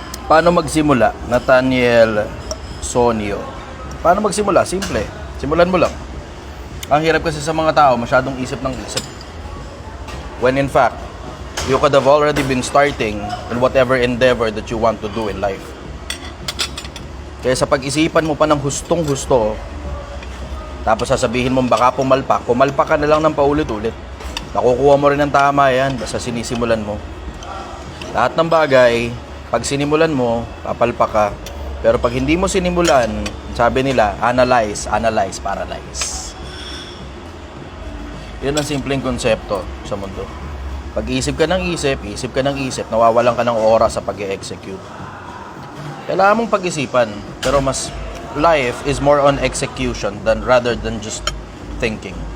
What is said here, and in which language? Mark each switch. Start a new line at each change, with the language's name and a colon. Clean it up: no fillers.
Filipino: Paano magsimula? Nathaniel Sonio. Paano magsimula? Simple. Simulan mo lang. Ang hirap kasi sa mga tao, masyadong isip ng isip.
English: When in fact, you could have already been starting in whatever endeavor that you want to do in life.
Filipino: Kaya sa pag-isipan mo pa ng hustong-husto, tapos sasabihin mo baka pumalpak ka na lang ng paulit-ulit. Nakukuha mo rin ng tama yan, basta sinisimulan mo. Lahat ng bagay, pag sinimulan mo, papalpak ka. Pero pag hindi mo sinimulan, sabi nila, analyze, paralyze. Yun ang simpleng konsepto sa mundo. Pag isip ka ng isip, nawawalan ka ng oras sa pag-execute. Kailangan mong pag-isipan, pero mas
English: life is more on execution rather than just thinking.